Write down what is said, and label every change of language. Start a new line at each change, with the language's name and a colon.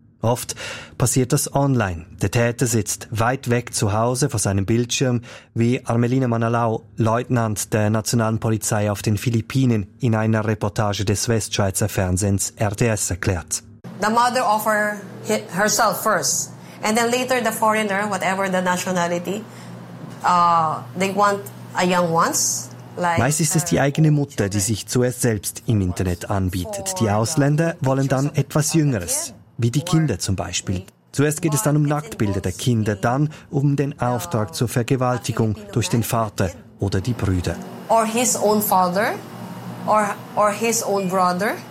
German: Oft passiert das online. Der Täter sitzt weit weg zu Hause vor seinem Bildschirm, wie Armelina Manalau, Leutnant der Nationalen Polizei auf den Philippinen, in einer Reportage des Westschweizer Fernsehens RTS erklärt.
English: The mother offered herself first. And then later the foreigner, whatever the nationality, they want a young ones.
German: Meist ist es die eigene Mutter, die sich zuerst selbst im Internet anbietet. Die Ausländer wollen dann etwas Jüngeres, wie die Kinder zum Beispiel. Zuerst geht es dann um Nacktbilder der Kinder, dann um den Auftrag zur Vergewaltigung durch den Vater oder die Brüder.
English: Or his own father, or his own brother.